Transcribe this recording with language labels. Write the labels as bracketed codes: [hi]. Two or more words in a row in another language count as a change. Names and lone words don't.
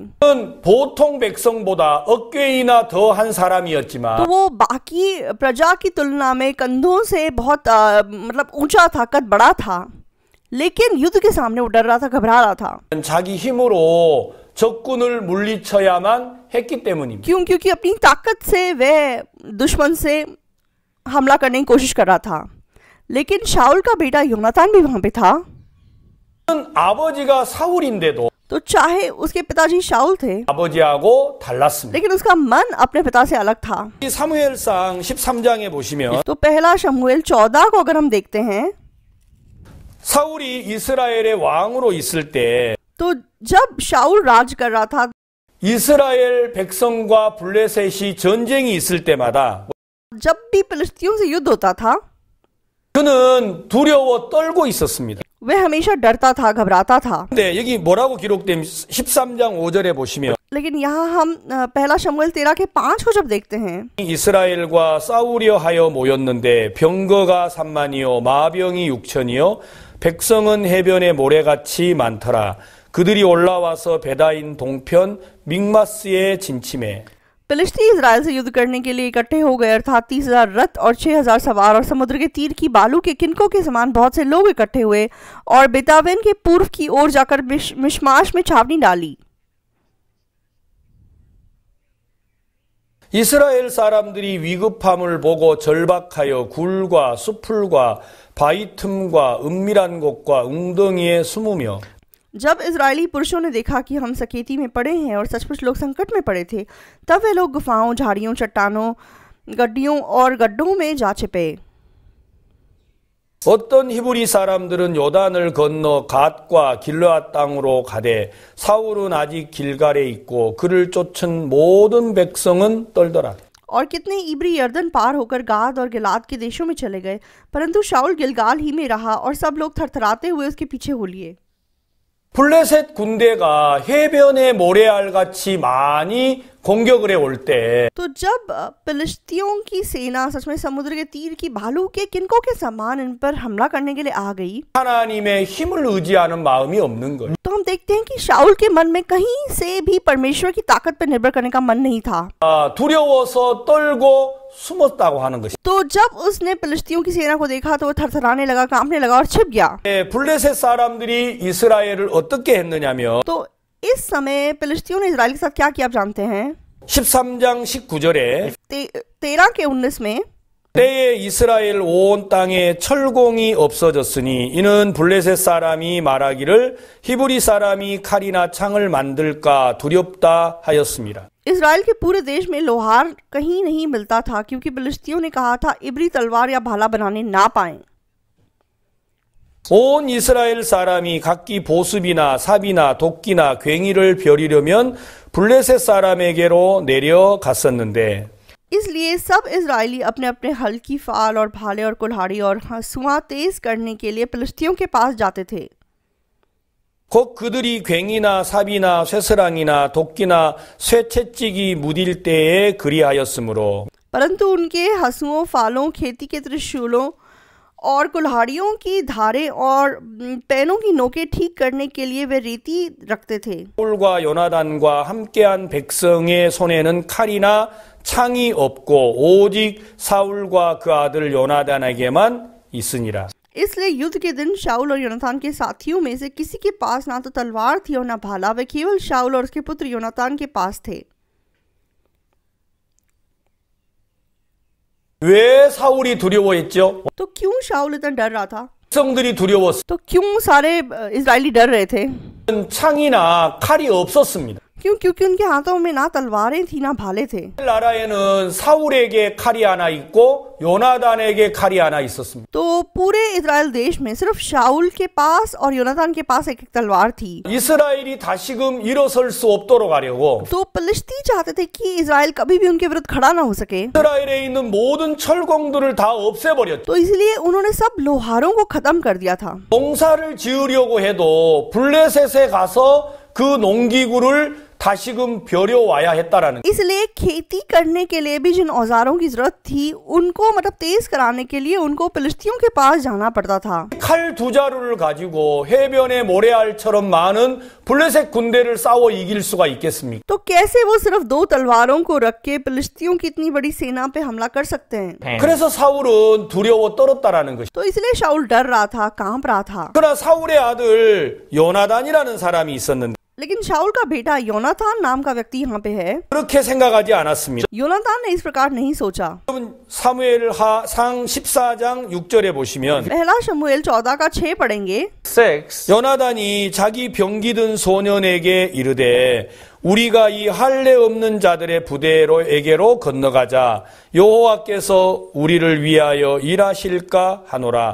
[ko] 그는 보통 백성보다 어깨이나 더 한 사람이었지만 [hi] तो वो बाकी प्रजा की तुलना में कंधों से बहुत मतलब ऊंचा था, कद बड़ा था, लेकिन युद्ध के सामने वो डर रहा था, घबरा रहा था। [ko] 자기 힘으로 적군을 물리쳐야만 했기 때문입니다. [hi] क्यों? क्योंकि अपनी ताकत से वह दुश्मन से हमला करने की कोशिश कर रहा था। लेकिन शाऊल का बेटा योनातान भी वहां पे था। [ko] 그는 아버지가 사울인데도 [hi] तो चाहे उसके पिताजी शाऊल थे, [ko] 아버지하고 달랐습니다. [hi] लेकिन उसका मन अपने पिता से अलग था। [ko] 이 사무엘상 13장에 보시면 [hi] तो पहला शमूएल 14 को अगर हम देखते हैं [ko] 사울이 이스라엘의 왕으로 있을 때 [hi] तो जब शाऊल राज कर रहा था, [ko] 이스라엘 백성과 블레셋이 전쟁이 있을 때마다 [hi] जब भी फिलिस्तियों से युद्ध होता था, [ko] 그는 두려워 떨고 있었습니다. [hi] वह हमेशा डरता था, घबराता था। [ko] 근데 여기 뭐라고 기록된 13장 5절에 보시면 [hi] लेकिन यहाँ हम पहला शमूएल 13 के 5 को जब देखते हैं, [ko] 이스라엘과 싸우려 하여 모였는데 병거가 3만이요 마병이 6천이요 백성은 해변에 모래같이 많더라. 그들이 올라와서 베다인 동편 믹마스에 진침해. [hi] फिलिस्ती इजराइल से युद्ध करने के लिए इकट्ठे हो गए, अर्थात 30,000 रथ और 6,000 सवार और समुद्र के तीर की बालू के किनकों के समान बहुत से लोग इकट्ठे हुए और बेतावेन के पूर्व की ओर जाकर मिशमाश में छावनी डाली। [ko] 이스라엘 사람들이 위급함을 보고 절박하여 굴과 수풀과 바위 틈과 은밀한 곳과 웅덩이에 숨으며 [hi] जब इजरायली पुरुषों ने देखा कि हम सकेती में पड़े हैं और सचमुच लोग संकट में पड़े थे, तब वे लोग गुफाओं, झाड़ियों, चट्टानों, गड्डियों और गड्ढों में जा छिपे। [ko] 어떤 히브리 사람들은 요단을 건너 갓과 길르앗 땅으로 가되 사울은 아직 길갈에 있고 그를 쫓은 모든 백성은 떨더라. [hi] और कितने इब्री यर्दन पार होकर गाद और गिलाद के देशों में चले गए, परंतु शाऊल गिलगाल ही में रहा और सब लोग थरथराते हुए उसके पीछे हो लिए। [ko] 블레셋 군대가 해변의 모래알같이 많이 공격을 해올 때 [hi] तो जब फिलिस्तियों की सेना सच में समुद्र के तीर की भालू के किनकों के समान इन पर हमला करने के लिए आ गई, [ko] 하나님의 힘을 의지하는 마음이 없는 거예요. [hi] तो हम देखते हैं कि शाऊल के मन में कहीं से भी परमेश्वर की ताकत पर निर्भर करने का मन नहीं था। [ko] 두려워서 떨고 숨었다고 하는 것이. [hi] तो जब उसने फिलिस्तियों की सेना को देखा तो वो थरथराने लगा, कांपने लगा और छिप गया। [ko] 블레셋 사람들이 이스라엘을 어떻게 했느냐면 [hi] तो इस समय फिलिस्तियों ने इजराइल के साथ क्या किया आप जानते हैं? [ko] 13장 19절에 [hi] 13 के 19 में [ko] 때에 이스라엘 온 땅에 철공이 없어졌으니 이는 블레셋 사람이 말하기를 히브리 사람이 칼이나 창을 만들까 두렵다 하였습니다. [hi] इजराइल के पूरे देश में लोहार कहीं नहीं मिलता था क्योंकि फिलिस्तियों ने कहा था इब्री तलवार या भाला बनाने ना पाएं। [ko] 온 이스라엘 사람이 각기 보습이나 삽이나 도끼나 괭이를 벼리려면 블레셋 사람에게로 내려갔었는데 [hi] इसलिए सब इजरायली अपने अपने हल की फाल और भाले और कुल्हाड़ी और हंसुआ तेज करने के लिए फिलिस्तियों के पास जाते थे। [ko] 곧 그들이 괭이나 삽이나 쇠스랑이나 도끼나 쇠채찍이 무딜 때에 그리하였으므로 [hi] परंतु उनके हंसुओं, फालों, खेती के त्रिशूलों और कुल्हाड़ियों की धारें और पैनों की नोकें ठीक करने के लिए वे रेती रखते थे। [ko] 사울과 요나단과 함께한 백성의 손에는 칼이나 창이 없고 오직 사울과 그 아들 요나단에게만 있으니라. [hi] इसलिए युद्ध के दिन शाऊल और योनातान के साथियों में से किसी के पास ना तो तलवार थी और ना भाला, वे केवल शाऊल और उसके पुत्र योनातान के पास थे। [ko] 왜 사울이 두려워했죠? [hi] तो क्यों शाऊल इतना डर रहा था? [ko] 백성들이 두려웠어요. [hi] तो क्यों सारे इजरायली डर रहे थे? [ko] 창이나 칼이 없었습니다. [hi] क्योंकि उनके हाथों में ना तलवारें थी ना भाले थे। [ko] 나라에는 사울에게 칼이 하나 있고 요나단에게 칼이 하나 있었습니다. [hi] तो पूरे इजराइल देश में सिर्फ शाऊल के पास और योनातान के पास एक एक तलवार थी। [ko] 이스라엘이 다시금 일어설 수 없도록 하려고 [hi] तो फिलिस्ती चाहते थे कि इजराइल कभी भी उनके विरुद्ध खड़ा ना हो सके, [ko] 이스라엘에 있는 모든 철공들을 다 없애버렸죠. [hi] तो इसलिए उन्होंने सब लोहारों को खत्म कर दिया था। [ko] 농사를 지으려고 해도 블레셋에 가서 그 농기구를 다시금 벼려와야 했다라는 [hi] इसलिए खेती करने के लिए भी जिन औजारों की जरूरत थी उनको मतलब तेज कराने के लिए उनको फिलिस्तियों के पास जाना पड़ता था। [ko] 칼 두 자루를 가지고 해변의 모래알처럼 많은 블레셋 군대를 싸워 이길 수가 있겠습니까? [hi] तो कैसे वो सिर्फ 2 तलवारों को रख के फिलिस्तियों की इतनी बड़ी सेना पे हमला कर सकते हैं? [ko] 그래서 사울은 두려워 떨었다라는 것이. [hi] तो इसलिए शाऊल डर रहा था, कांप रहा था। [ko] 그러나 사울의 아들 요나단이라는 사람이 있었는데 [hi] लेकिन शाऊल का बेटा योनातान नाम का व्यक्ति यहाँ पे है। [ko] 그렇게 생각하지 않았습니다. [hi] योनातान ने इस प्रकार नहीं सोचा। [ko] 여러분 사무엘하상 14장 6절에 보시면 [hi] पहला शमूएल 14 का 6 पढ़ेंगे। 6. [ko] 요나단이 자기 병기든 소년에게 이르되 우리가 이 할례 없는 자들의 부대로에게로 건너가자 여호와께서 우리를 위하여 일하실까 하노라.